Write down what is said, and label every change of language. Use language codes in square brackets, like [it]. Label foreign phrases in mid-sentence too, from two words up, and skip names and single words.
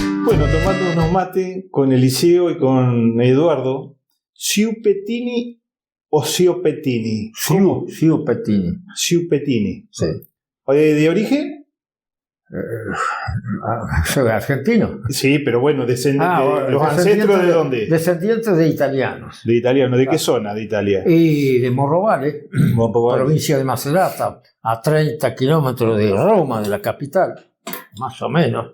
[es] Bueno, tomando unos mates con Eliseo y con Eduardo. ¿Ciupettini o Ciopettini? Ciupettini. Ciupettini. Sí. ¿De origen? Soy argentino. Sí, pero bueno, ¿los bueno, ancestros de dónde? Descendientes de italianos. De italiano. ¿De qué zona de Italia? Y de Morrovale, provincia de Macerata, a 30 kilómetros de Roma, de la capital, más o menos.